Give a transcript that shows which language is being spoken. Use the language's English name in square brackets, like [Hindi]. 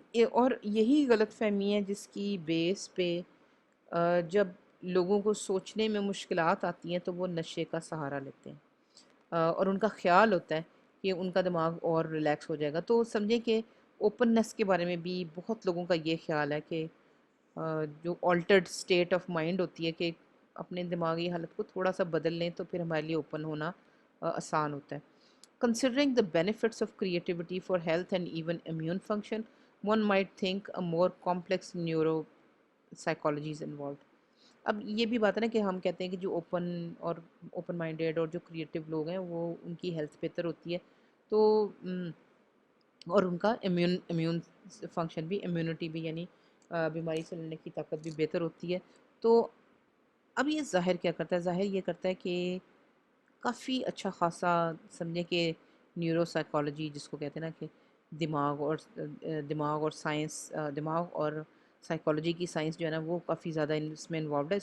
[Urdu] اور یہی غلط فہمی ہے جس کی بیس پہ جب لوگوں کو سوچنے میں مشکلات آتی ہیں تو وہ نشے کا سہارا لیتے ہیں, اور ان کا خیال ہوتا ہے کہ ان کا دماغ اور ریلیکس ہو جائے گا. تو سمجھیں کہ اوپننس کے بارے میں بھی بہت لوگوں کا یہ خیال ہے کہ جو آلٹرڈ اسٹیٹ آف مائنڈ ہوتی ہے کہ اپنے دماغی حالت کو تھوڑا سا بدل لیں تو پھر ہمارے لیے اوپن ہونا آسان ہوتا ہے. [English] Considering the benefits of creativity for health and even immune function, one might think a more complex neuropsychology is involved. [Urdu] اب یہ بھی بات ہے نا کہ ہم کہتے ہیں کہ جو اوپن مائنڈیڈ اور جو کریٹیو لوگ ہیں وہ ان کی ہیلتھ بہتر ہوتی ہے تو اور ان کا امیون فنکشن بھی، امیونٹی بھی، یعنی بیماری سے لڑنے کی طاقت بھی بہتر ہوتی ہے. تو اب یہ ظاہر کیا کرتا ہے؟ ظاہر یہ کرتا ہے کہ کافی اچھا خاصا سمجھیں کہ نیورو سائیکالوجی جس کو کہتے ہیں نا کہ دماغ اور سائنس، دماغ اور سائیکالوجی کی سائنس جو ہے نا وہ کافی زیادہ اس میں انوالوڈ ہے.